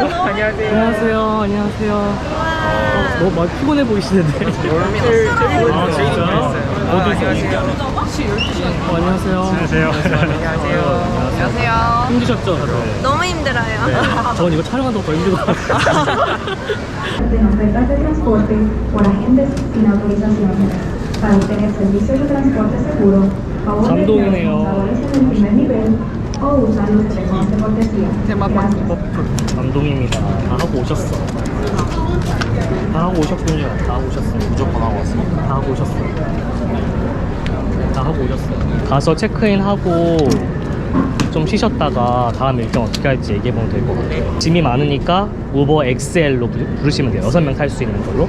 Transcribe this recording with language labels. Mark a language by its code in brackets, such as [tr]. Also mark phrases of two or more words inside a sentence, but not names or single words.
[ko] 안녕하세요. 너무 많이 피곤해 보이시는데. 아, 진짜요? 안녕하세요. 안녕하세요. 힘드셨죠? 다들? 너무 힘들어요. 네. 전 이거 촬영한다고 더 힘든 것 같아요. [es] de ofertas de transporte por agentes sin autorización. Para obtener servicios de transporte seguro, favor de [ko] 감동이네요. [es] responsabilidades en el primer nivel o usar los teléfonos de cortesía. Gracias. [ko] 감동입니다. 다 하고 오셨어. 다 하고 오셨군요. 다 하고 오셨어요. 무조건 하고 왔습니다. 다 하고 오셨어요. 다 하고 오셨어요. 가서 체크인하고 좀 쉬셨다가 다음 일정 어떻게 할지 얘기해보면 될 것 같아요. 짐이 많으니까 우버 XL로 부르시면 돼요. 6명 탈 수 있는 걸로.